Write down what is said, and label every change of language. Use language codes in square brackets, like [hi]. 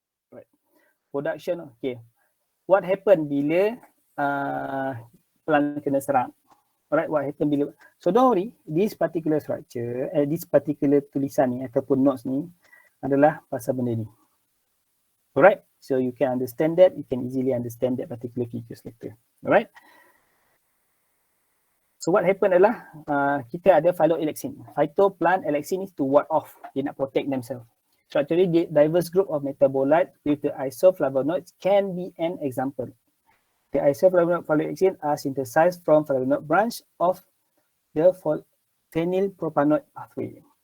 [en] Alright, production, okay. What happen [ms] bila plant kena serang? [en] Alright, what happen bila? So don't worry, this particular structure, this particular [ms] tulisan ni ataupun [en] notes [ms] ni adalah pasal benda ni. [en] Alright, so you can understand that, you can easily understand that particular figures later. Alright. So what happen [ms] adalah kita ada phytoalexin. [en] Phytoplant alexin is to ward off, [ms] dia nak [en] protect themselves. Structurally diverse group of metabolites with the isoflavonoids can be an example. The isoflavonoid phytoalexin are synthesized from flavonoid branch of the phenylpropanoid pathway.